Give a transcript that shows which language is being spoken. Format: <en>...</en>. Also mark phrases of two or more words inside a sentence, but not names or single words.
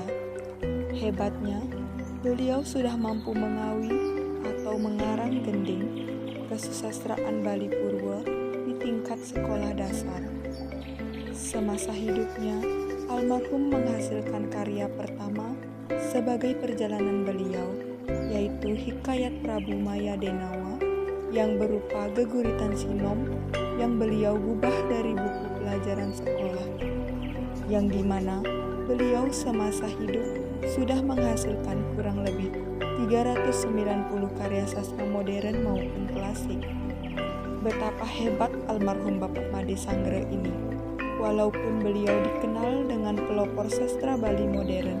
<id>Hebatnya, beliau sudah mampu mengawi atau mengarang gending kesusastraan Bali Purwo di tingkat sekolah dasar. Semasa hidupnya, almarhum menghasilkan karya pertama sebagai perjalanan beliau, yaitu Hikayat Prabu Maya Denawa yang berupa geguritan sinom yang beliau gubah dari buku pelajaran sekolah, yang dimana beliau semasa hidup sudah menghasilkan kurang lebih 390 karya sastra modern maupun klasik. Betapa hebat almarhum Bapak Made Sangre ini, walaupun beliau dikenal dengan pelopor sastra Bali modern.</id>